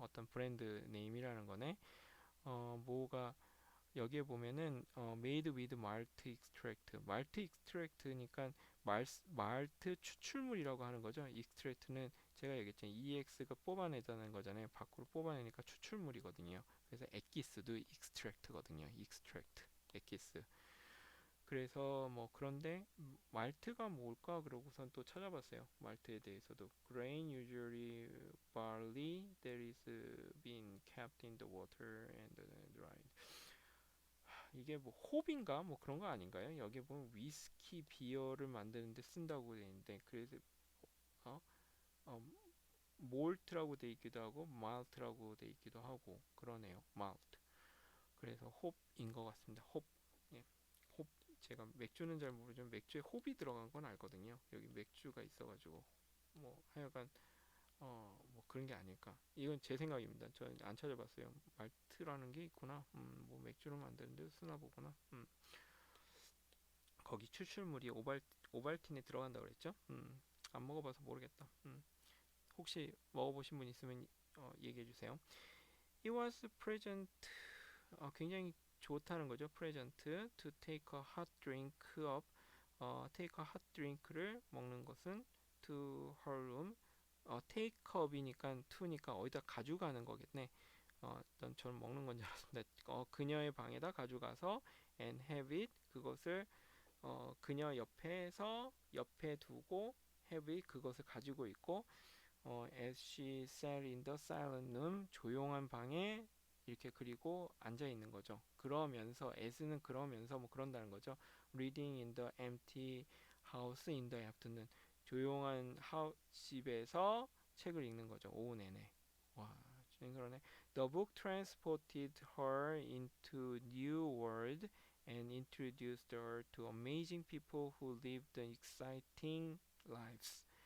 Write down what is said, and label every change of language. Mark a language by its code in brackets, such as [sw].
[ko] 어떤 브랜드 네임이라는 거네. 뭐가 여기에 보면은 [en] made with malt extract, [ko] mal트 익스트랙트니까 말트 추출물이라고 하는 거죠. 익스트랙트는 제가 얘기했잖아요. EX가 뽑아내자는 거잖아요. 밖으로 뽑아내니까 추출물이거든요. 그래서 액기스도 익스트랙트거든요. 익스트랙트, 액기스. 그래서 뭐 그런데 말트가 뭘까 그러고선 또 찾아봤어요. 말트에 대해서도 [en] grain usually barley that is been kept in the water and dried. [ko] 이게 뭐 홉인가 뭐 그런 거 아닌가요? 여기 보면 위스키 비어를 만드는데 쓴다고 돼 있는데 그래서 어, 어 몰트라고 돼 있기도 하고 말트라고 돼 있기도 하고 그러네요. 말트. 그래서 홉인 것 같습니다. 홉. 예. 홉. 제가 맥주는 잘 모르지만 맥주에 홉이 들어간 건 알거든요. 여기 맥주가 있어가지고 뭐 하여간 뭐 그런 게 아닐까. 이건 제 생각입니다. 저는 안 찾아봤어요. 말트라는 게 있구나. 뭐 맥주를 만드는데 쓰나 보구나. 거기 추출물이 오발틴에 들어간다고 그랬죠? 안 먹어봐서 모르겠다. 혹시 먹어보신 분 있으면 얘기해 주세요. [en] It was present. [ko] 굉장히 좋다는 거죠. [en] present to take a hot drink up. take a hot drink를 [ko] 먹는 것은 [en] to her room. [ko] take up이니까 to니까 어디다 가져가는 거겠네. 일단 저는 먹는 건 줄 알았습니다. 그녀의 방에다 가져가서 [en] and have it [ko] 그것을 그녀 옆에 두고 [en] have it [ko] 그것을 가지고 있고 [en] as she sat in the silent room [ko] 조용한 방에 이렇게 그리고 앉아 있는 거죠. 그러면서 as는 그러면서 뭐 그런다는 거죠. [en] reading in the empty house in the afternoon [ko] 조용한 집에서 책을 읽는 거죠. 오후 내내. 와, 그러네. [en] The book transported her into new world and introduced her to amazing people who lived exciting lives.